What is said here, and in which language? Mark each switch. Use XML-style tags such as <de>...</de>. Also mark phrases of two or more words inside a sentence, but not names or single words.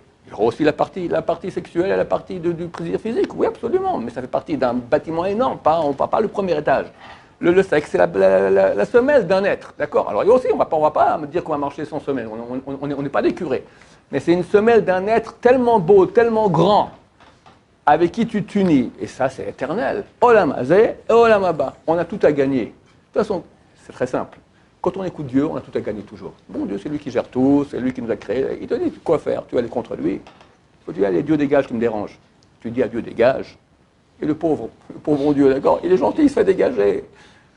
<fr>Il y aura aussi la partie sexuelle et la partie du plaisir physique, oui absolument, mais ça fait partie d'un bâtiment énorme, on ne parle pas le premier étage. Le sexe, c'est la semelle d'un être, d'accord. Alors aussi, on va pas me dire qu'on va marcher sans semelle, on n'est pas des curés. Mais c'est une semelle d'un être tellement beau, tellement grand, avec qui tu t'unis. Et ça, c'est éternel.</fr> <he>עולם הזה et עולם הבא.</he> <fr>On a tout à gagner. De toute façon, c'est très simple. Quand on écoute Dieu, on a tout à gagner toujours. Bon Dieu, c'est lui qui gère tout, c'est lui qui nous a créés. Il te dit quoi faire. Tu vas aller contre lui. Tu dis, allez, Dieu dégage, tu me déranges. Tu dis à Dieu, dégage. Et le pauvre Dieu, d'accord, il est gentil, il se fait dégager.</fr>